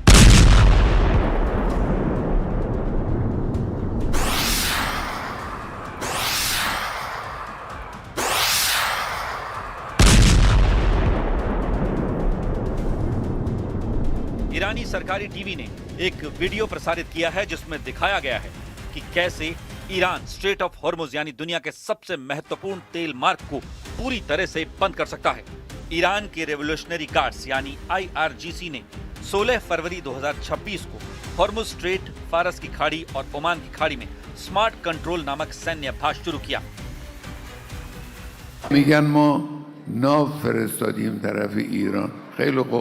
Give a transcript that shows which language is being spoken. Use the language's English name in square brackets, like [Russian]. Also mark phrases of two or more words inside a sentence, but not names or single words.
[Hindi] ईरानी सरकारी टीवी ने एक वीडियो प्रसारित किया है जिसमें दिखाया गया है कि कैसे ईरान स्ट्रेट ऑफ हॉर्मुज यानी दुनिया के सबसे महत्वपूर्ण तेल मार्ग को पूरी तरह से बंद कर सकता है। ईरान के रेवोल्यूशनरी गार्ड्स यानी IRGC ने 16 फरवरी 2026 को हॉर्मुज स्ट्रेट, फारस की खाड़ी और ओमान की खाड़ी में स्मार्ट कंट्रोल नामक सैन्य अभ्यास शुरू किया। [Persian] میگن ما ناو فرستادیم طرف ایران. خیلی خوب.